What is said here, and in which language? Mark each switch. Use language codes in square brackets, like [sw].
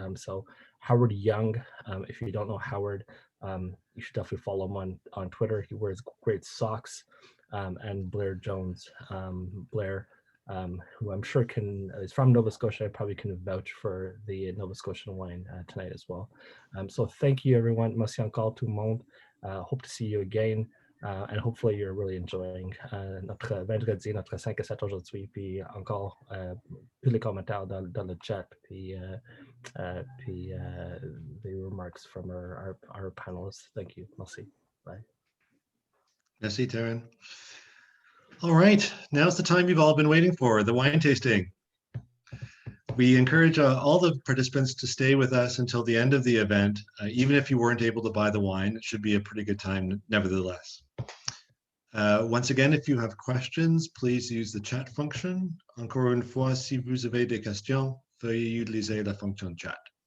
[en] So Howard Young, if you don't know Howard, you should definitely follow him on Twitter. He wears great socks. And Blair Jones, Blair, who I'm sure is from Nova Scotia, probably can vouch for the Nova Scotian wine tonight as well. So thank you everyone. [fr] Merci encore tout le monde. [en] Hope to see you again. And hopefully you're really enjoying [fr] notre vendredi, notre 5 à 7 aujourd'hui, puis encore tous les commentaires dans le chat, puis [en] the remarks from our panelists. Thank you. Merci. Bye. [fr] Merci, Taryn. [en] All right, now's the time you've all been waiting for, the wine tasting. We encourage all the participants to stay with us until the end of the event. Even if you weren't able to buy the wine, it should be a pretty good time nevertheless. Once again, if you have questions, please use the chat function. [fr] Encore une fois, si vous avez des questions, veuillez utiliser la fonction chat.